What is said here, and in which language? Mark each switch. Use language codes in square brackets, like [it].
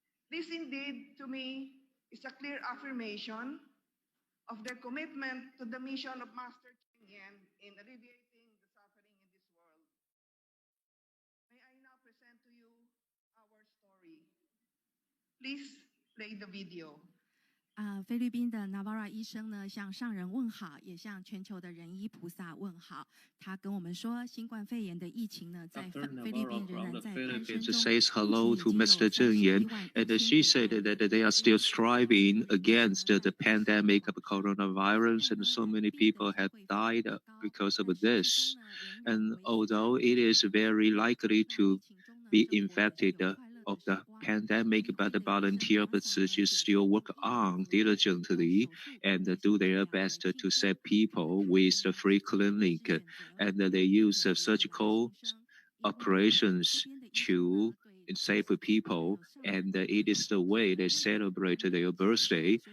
[en] This indeed, to me, is a clear affirmation of their commitment to the mission of Master Cheng Yen in alleviating the suffering in this world. May I now present to you our story. Please play the video. [zh] 菲律宾的 Navarra 医生呢，向上人问好，也向全球的仁医菩萨问好。他跟我们说，新冠肺炎的疫情呢，在菲律宾仍然在攀升中。 [en] says hello to Mr. Zheng Yan, and she said that they are still striving against the pandemic of coronavirus, and so many people have died because of this. And although it is very likely to be infected of the pandemic, but the volunteer of Tzu Chi still work on diligently and do their best to save people with the free clinic, and they use surgical operations to save people, and it is the way they celebrate their birthday.